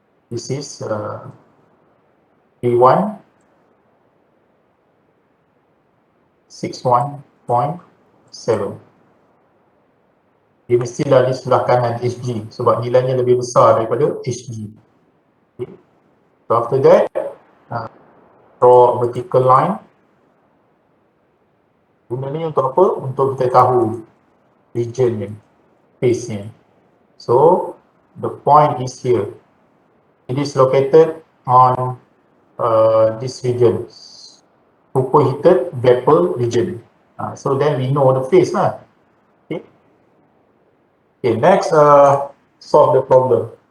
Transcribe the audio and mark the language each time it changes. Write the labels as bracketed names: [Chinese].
[English] This is 3161.7. [Malay] Dia mestilah di sebelah kanan HG sebab nilainya lebih besar daripada HG. Okay. [English] So after that, draw vertical line. [Malay] Gunanya untuk apa? Untuk kita tahu region-nya, phase-nya. [English] So the point is here. It is located on this region, superheated vapor region. So then we know the phase lah. Okay. Okay, next solve the problem.